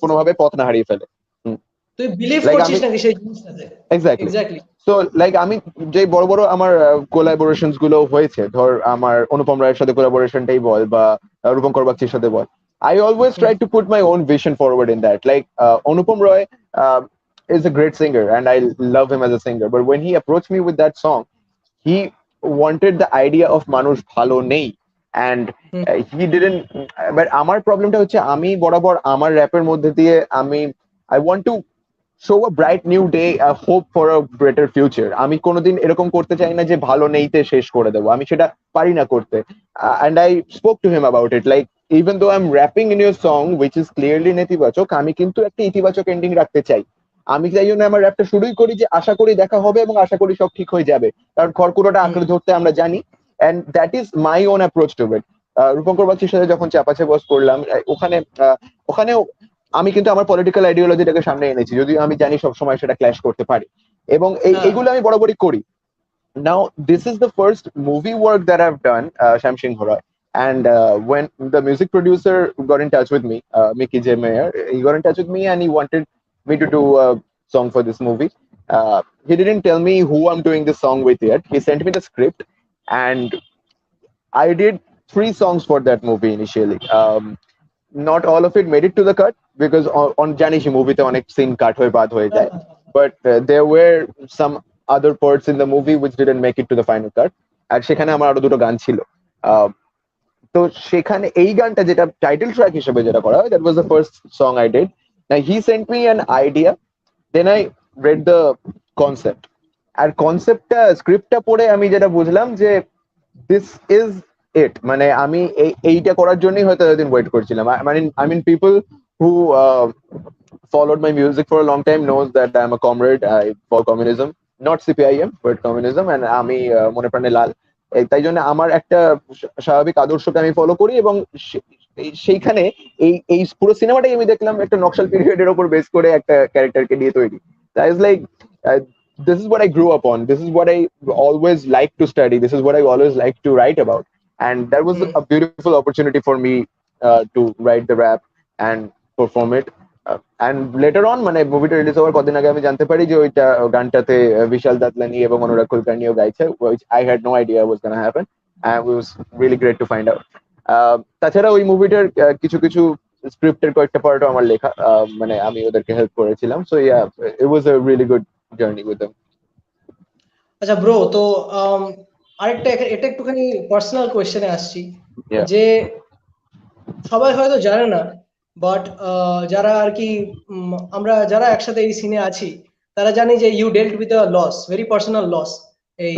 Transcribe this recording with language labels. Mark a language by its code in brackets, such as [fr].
[bn] কোনোভাবে পথ না হারিয়ে ফেলে। তুই বিলিভ [en] like [bn] করছিস আমি নাকি সেই জিনিসটাতে? [en] Exactly. Exactly. [bn] সো লাইক আমি যে বড় বড় আমার কোলাবোরেশনস গুলো হয়েছে, ধর আমার অনুপম রায়ের সাথে কোলাবোরেশনটাই বল বা রূপঙ্কর বাগচির সাথে বল, [en] I always try to put my own vision forward in that. Like Anupam Roy is a great singer and I love him as a singer, but when he approached me with that song, he wanted the idea of [bn] মানুষ ভালো নেই, [en] and he didn't. But [bn] আমার প্রবলেমটা হচ্ছে আমি বরাবর আমার র্যাপের মধ্যে দিয়ে আমি [en] I want to show a bright new day, a hope for a better future. [bn] আমি কোনোদিন এরকম করতে চাই না যে ভালো নেইতে শেষ করে দেবো, আমি সেটা পারি না করতে। [en] And I spoke to him about it, like even though I'm rapping in your song which is clearly নেতিবাচক, [bn] আমি কিন্তু একটা ইতিবাচক এন্ডিং রাখতে চাই। আমি চাই জন্য আমার র্যাপটা শুরুই করি যে আশা করি দেখা হবে এবং আশা করি সব ঠিক হয়ে যাবে, কারণ খড়কুটোটা আঁকড়ে ধরতে আমরা জানি। [en] and that is my own approach to it. [bn] Rupankar বাগচির সাথে যখন চাপাচে বস করলাম, ওখানে ওখানেও আমি কিন্তু আমার পলিটিক্যাল আইডিওলজিটাকে সামনে এনেছি, যদিও আমি জানি সবসময় সেটা ক্ল্যাশ করতে পারে, এবং এইগুলো আমি বরাবরই করি। [en] Now this is the first movie work that I've done, Sham Singh Roy. And when the music producer got in touch with me, Mickey J. Mayer, he got in touch with me and he wanted me to do a song for this movie. He didn't tell me who I'm doing this song with yet. He sent me the script, and I did 3 songs for that movie initially. Not all of it made it to the cut because on [bn] জানিস মুভিতে অনেক scene কাট হয়ে বাদ হয়ে যায়, [en] but there were some other parts in the movie which didn't make it to the final cut. [bn] আর সেখানে আমার আরো দুটো গান ছিল। আহ, তো সেখানে এই গানটা যেটা টাইটেল ট্র্যাক হিসেবে যেটা করা হয়, [en] that was the first song I did. Now he sent me an idea, then I read the concept. [bn] আর কনসেপ্টটা স্ক্রিপ্টটা পড়ে আমি যেটা বুঝলাম যে [en] this is it, [bn] মানে আমি এইটা করার জন্যই হয়তো এতদিন ওয়েট করছিলাম। [en] I mean people who followed my music for a long time knows that I'm a comrade. I for communism, not CPIM but communism, and [bn] আমি মনে প্রাণে লাল। তাই জন্য আমার একটা স্বাভাবিক আদর্শকে আমি ফলো করি, এবং সেইখানে এই এই পুরো সিনেমাটাই আমি দেখলাম একটা নকশাল পিরিয়ডের উপর বেস করে একটা ক্যারেক্টারকে নিয়ে তৈরি। [en] তাই is like this is what I grew up on. This is what I always like to study. This is what I always like to write about. And that was a beautiful opportunity for me to write the rap and perform it. And later on, [bn] মানে মুভিটা release হওয়ার কদিন আগে আমি জানতে পারি যে ওইটা গানটাতে বিশাল দাতলানি এবং অনুরাগ কুলকার্নিও গাইছে, [en] which I had no idea was gonna happen, and it was really great to find out. [bn] তাছাড়া ওই মুভিটার কিছু কিছু স্ক্রিপ্টের কয়েকটা পার্টও আমার লেখা, মানে আমি ওদেরকে হেল্প করেছিলাম। [en] So yeah, it was a really good journey with them. [bn] আচ্ছা ব্রো, তো আরেকটা এটা একটুখানি পার্সোনাল কোয়েশ্চেনে আসছি, [en] Yeah. [bn] যে সবাই হয়তো জানে না, বাট যারা আর কি আমরা যারা একসাথে এই সিনে আছি তারা জানি যে [en] you dealt with a loss, very personal loss [bn] এই